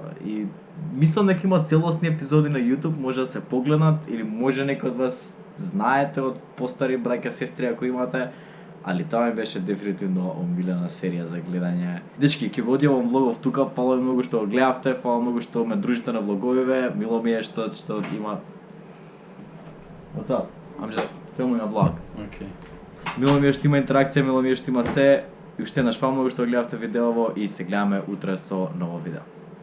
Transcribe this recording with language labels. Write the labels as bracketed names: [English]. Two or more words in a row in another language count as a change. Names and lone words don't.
[Macedonian] И мислам дека има целосни епизоди на YouTube, може да се погледнат, или може некој од вас знаете од постари браќа, сестри ако имате, али тоа ми беше дефинитивно омилена серија за гледање. Дечки, ќе го одјавам влогов тука, фала ви многу што го гледавте, фала многу што ме дружите на влоговиве, мило ми е што има... [English] What's up? I'm just filming a vlog. Okay. [Macedonian] Мило ми е што има интеракција, мило ми е што има се, и уште еднаш фала многу што го гледавте видеово и се гледаме утре со ново видео.